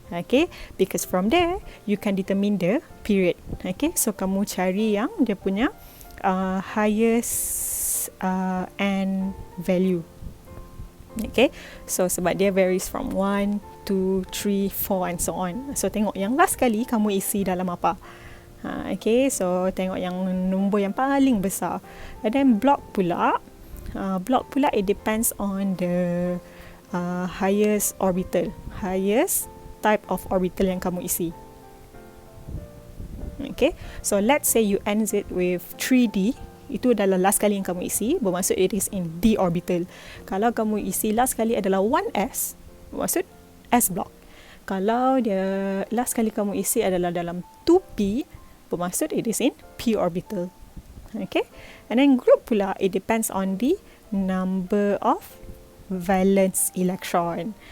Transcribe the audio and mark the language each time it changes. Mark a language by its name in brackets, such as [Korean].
[English] Okay, because from there you can determine the period. [Malay] Okay, so kamu cari yang dia punya [English] highest and value. Okay, so [Malay] sebab dia [English] varies from 1, 2, 3, 4 and so on. [Malay] So tengok yang last kali kamu isi dalam apa. Okay, so tengok yang nombor yang paling besar. [English] And then block pula it depends on the highest orbital, highest type of orbital [Malay] yang kamu isi. [English] Okay, so let's say you ends it with 3D. [Malay] Itu adalah last kali yang kamu isi, bermaksud [English] it is in D orbital. [Malay] Kalau kamu isi last kali adalah 1S, bermaksud [English] S block. [Malay] Kalau dia last kali kamu isi adalah dalam 2P, bermaksud [English] it is in P orbital. Okay, and then group pula, it depends on the number of valence electron.